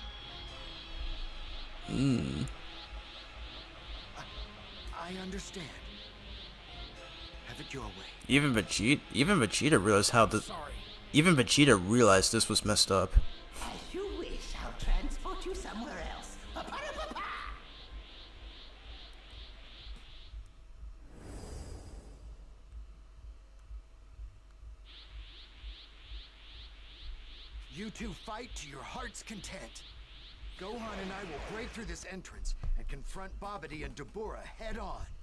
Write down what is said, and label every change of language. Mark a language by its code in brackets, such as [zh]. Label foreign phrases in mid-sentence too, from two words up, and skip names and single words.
[en] I understand. Have it your way. Even Vegeta realized how this. Even Vegeta realized this was messed up. As you wish, I'll transport you somewhere else. Pa-pa-da-pa-pa! You two fight to your heart's content. Gohan and I will break through this entrance and confront Babidi and Dabura head on.